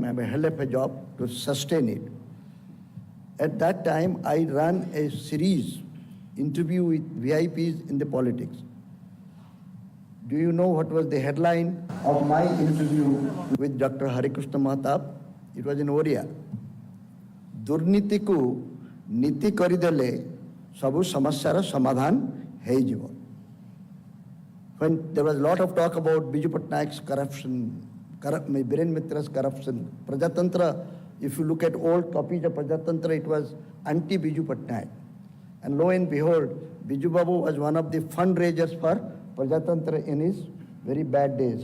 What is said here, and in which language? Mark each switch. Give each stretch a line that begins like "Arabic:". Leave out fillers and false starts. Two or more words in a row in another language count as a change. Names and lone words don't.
English: I had a hell of a job to sustain it. At that time, I ran a series, interview with VIPs in the politics. Do you know what was the headline of my interview with Dr. Harikrishna Mahatab? It was in Oriya.
Odia: ଦୁର୍ନୀତି କୁ ନୀତି କରିଦେଲେ ସବୁ ସମସ୍ୟାର ସମାଧାନ ହେଇଯିବ.
English: When there was a lot of talk about Biju Patnaik's corruption, Biren Mitra's corruption, Prajatantra, if you look at old copies of Prajatantra, it was anti-Biju Patnaik. And lo and behold, Biju Babu was one of the fundraisers for Prajatantra in his very bad days.